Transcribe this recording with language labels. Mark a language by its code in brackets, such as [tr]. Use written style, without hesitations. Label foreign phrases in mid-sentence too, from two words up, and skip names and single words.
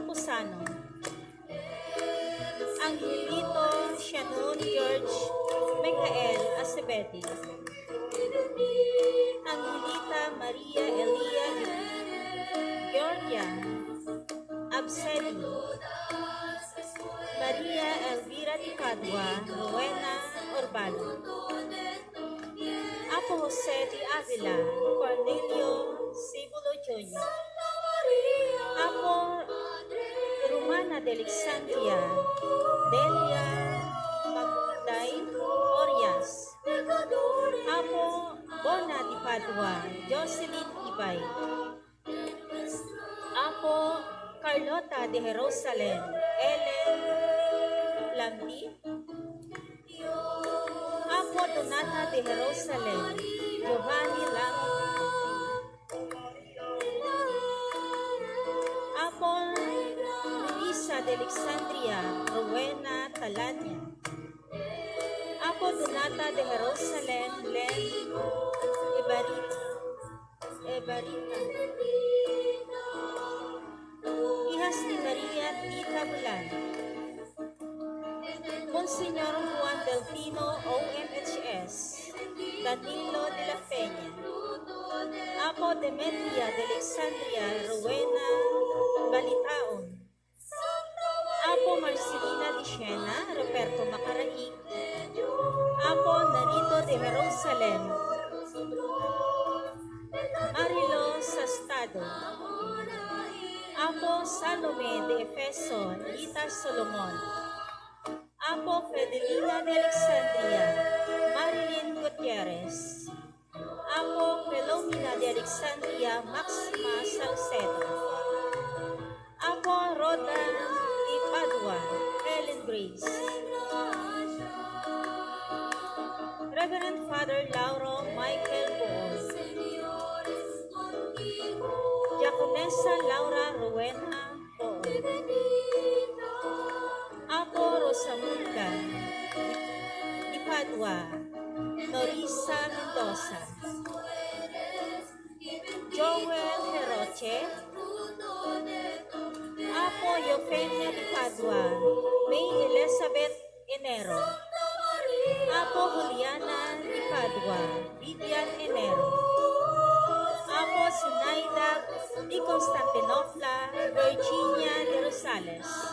[ilo] Camposano, Angelito Shannon George Michael Acevedo, Angelita Maria Elia Georgia Absedi, Maria Elvira Di Padua, Rowena Orbano, Apo Jose Di Avila, Cornelio Sibulo Jr., Apo Romana de Alexandria, Delia Magday Orias, Apo Bona Di Padua, Jocelyn Ibay, Apo Carlota de Jerusalem, Ellen Lamdi, Apo Donata de Jerusalem, Giovanni Lamdi, Apo Luisa de Alexandria, Rowena Talanya, Apo Donata de Jerusalem, Len Ebarita, Hijas ni Maria Tita Bulan, Monsignor Juan Delfino, OMHS, Danilo de la Peña, Apo Demetria de Alexandria, Rowena Balitaon, Apo Marcelina de Siena, Roberto Macaraig, Apo Narito de Jerusalem, Marilo Sastado, Apo Salome de Efeso, Lita Solomon, Apo Fidelina de Alexandria, Marilyn Gutierrez, Apo Filomena de Alexandria, Maxima Salcedo, Apo Roda de Padua, Helen Grace, Reverend Father Lauro Michael Boon, Jaconesa Laura Rowena Boon, Apo Rosamunda Di Padua, Norisa Mendoza, Joel Heroche, Apo Eufemia Di Padua, May Elizabeth Enero, Apo Juliana Di Padua, Vivian Enero, Apo Sinaida Di Constantinopla, Virginia de Rosales,